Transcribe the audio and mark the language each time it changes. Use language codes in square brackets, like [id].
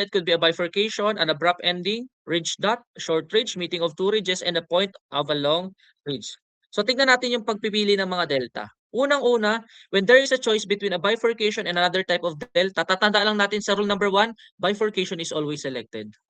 [en] It could be a bifurcation, an abrupt ending, ridge dot, short ridge, meeting of two ridges, and a point of a long ridge. [tl] So tignan natin yung pagpipili ng mga delta. Unang-una, [en] when there is a choice between a bifurcation and another type of delta, [tl] tatanda lang natin sa [en] rule number 1, bifurcation is always selected.